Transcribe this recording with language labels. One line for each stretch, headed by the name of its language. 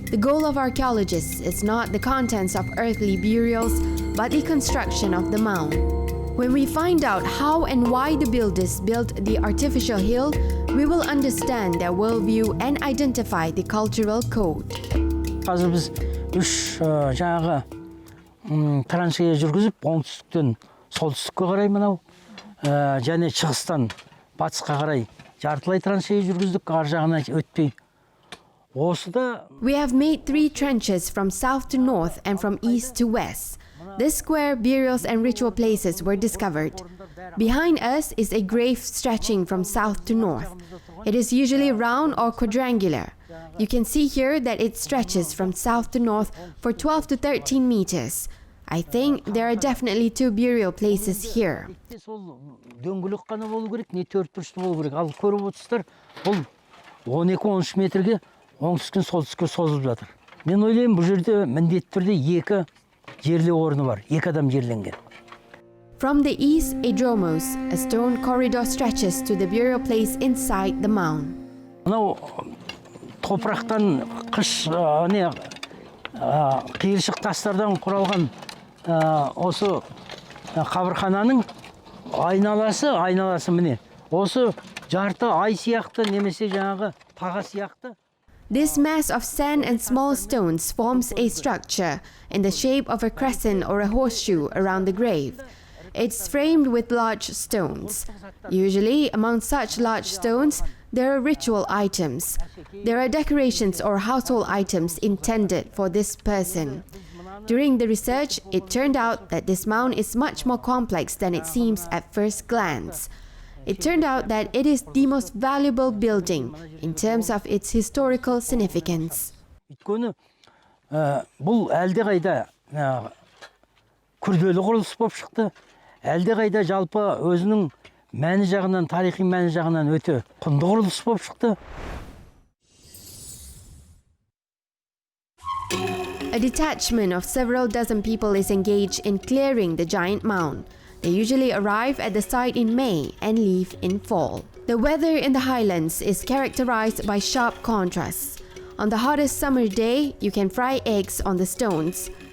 English: The goal of archaeologists is not the contents of earthly burials, but the construction of the mound. When we find out how and why the builders built the artificial hill, we will understand their worldview and identify the cultural code.
Kazakh: Қазір біз жаңағы траншея жүргізіп, оңтүстіктен солтүстікке қарай мынау және шығыстан батысқа қарай жартылай траншея жүргіздік, ар жағына өтпей.
English: We have made 3 trenches from south to north and from east to west. This square burials and ritual places were discovered. Behind us is a grave stretching from south to north. It is usually round or quadrangular. You can see here that it stretches from south to north for 12 to 13 meters. I think there are definitely 2 burial places here.
Kazakh: Дөңгелек қана болу керек, не төртбұрышты болу керек. Ал көріп отырсыздар, бұл 12-13 метрге оңтүстіктен солтүстікке созылып жатыр. Мен ойлаймын, бұл жерде міндетті түрде 2 жерлеу орны бар, 2 адам жерленген.
English: From the east, a dromos, a stone corridor stretches to the burial place inside the mound.
Kazakh: Мынау топырақтан қыш қиыршық тастардан құралған осы қабырхананың айналасы міне. Осы жарты ай сияқты немесе жаңағы таға сияқты.
English: This mass of sand and small stones forms a structure in the shape of a crescent or a horseshoe around the grave. It's framed with large stones. Usually, among such large stones, there are ritual items. There are decorations or household items intended for this person. During the research, it turned out that this mound is much more complex than it seems at first glance. It turned out that it is the most valuable building in terms of its historical significance.
Kazakh: Өйткені бұл әлдеқайда күрделі құрылыс болып шықты. Әлдеқайда жалпы өзінің мәні жағынан, тарихи мәні жағынан өте құнды құрылыс болып шықты.
English: A detachment of several dozen people is engaged in clearing the giant mound. They usually arrive at the site in May and leave in fall. The weather in the highlands is characterized by sharp contrasts. On the hottest summer day, you can fry eggs on the stones.